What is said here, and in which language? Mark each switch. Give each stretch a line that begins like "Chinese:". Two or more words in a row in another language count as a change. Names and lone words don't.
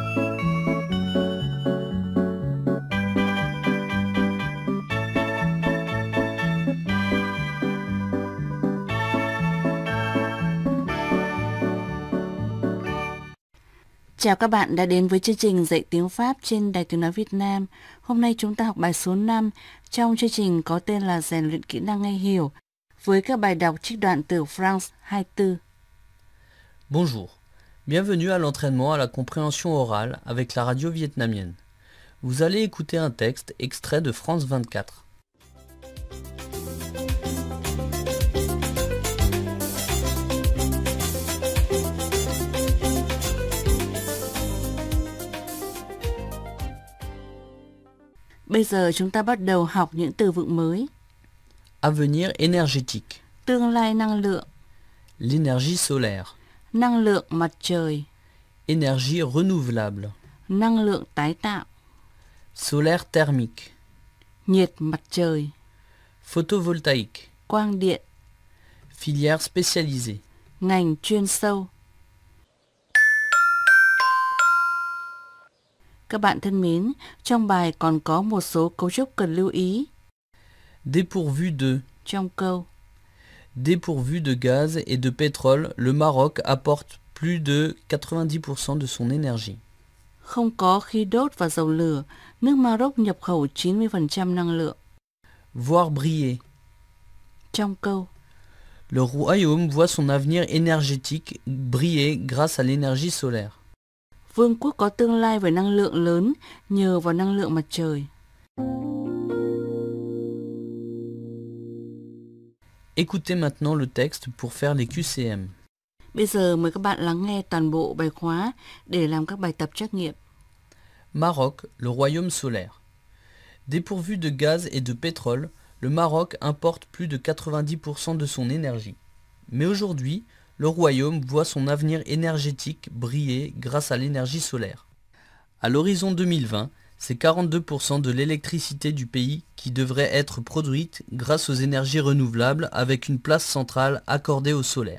Vietnamese: Chào các bạn đã đến với chương trình dạy tiếng Pháp trên Đài Tiếng Nói Việt Nam. Hôm nay chúng ta học bài số 5 trong chương trình có tên là rèn luyện kỹ năng nghe hiểu với các bài đọc trích đoạn từ France 24.
French: Bonjour, bienvenue à l'entraînement à la compréhension orale avec la radio vietnamienne. Vous allez écouter un texte extrait de France 24.
Vietnamese: Bây giờ chúng ta bắt đầu học những từ vựng mới.
French: Avenir énergétique,
Vietnamese: Tương lai năng lượng,
French: l'énergie solaire,
Vietnamese: năng lượng mặt trời,
French: énergie renouvelable,
Vietnamese: năng lượng tái tạo,
French: solaire thermique,
Vietnamese: nhiệt mặt trời,
French: photovoltaïque,
Vietnamese: quang điện,
French: filière spécialisée.
Vietnamese: ngành chuyên sâu. Các bạn thân mến, trong bài còn có một số cấu trúc cần lưu ý.
French: Dépourvu de,
Vietnamese: Trong câu,
French: dépourvu de gaz et de pétrole, le Maroc apporte plus de 90% de son énergie.
Vietnamese: không có khí đốt và dầu lửa, nước Maroc nhập khẩu 90% năng lượng.
French: Voir briller.
Vietnamese: Trong câu,
French: Le royaume voit son avenir énergétique briller grâce à l'énergie solaire.
Vietnamese: vương quốc có tương lai về năng lượng lớn nhờ vào năng lượng mặt trời.
French: Écoutez maintenant le texte pour faire les QCM.
Vietnamese: Bây giờ mời các bạn lắng nghe toàn bộ bài khóa để làm các bài tập trắc nghiệm.
French: Maroc, le royaume solaire. Dépourvu de gaz et de pétrole, le Maroc importe plus de 90% de son énergie. Mais aujourd'hui, le royaume voit son avenir énergétique briller grâce à l'énergie solaire. À l'horizon 2020, c'est 42% de l'électricité du pays qui devrait être produite grâce aux énergies renouvelables avec une place centrale accordée au solaire.